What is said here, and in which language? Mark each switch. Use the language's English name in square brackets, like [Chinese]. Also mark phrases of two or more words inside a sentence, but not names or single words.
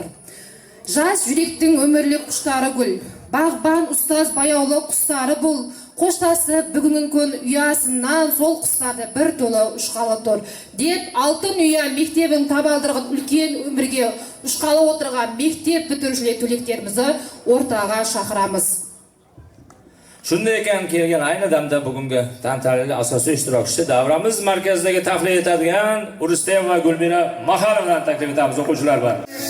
[Kazakh] Жас жүректің өмірлік құштары гүл, бағбан ұстаз баяулы құстары бұл, қоштасып бүгінгі күн ұясынан сол құстарды бір толы ұшқалы тұр. Деп алтын ұя мектебін табалдырған үлкен өмірге ұшқалы отырған мектеп бітірушілер түлектерімізді ортаға шақырамыз. [Uzbek] Shunday ekan, kelgan ayni damda bugungi tantanali asosiy ishtirokchisi davramiz markazidagi tahlil etadigan Urustem va Gulmira Maharovani taklif etamiz, o'quvchilar bilan.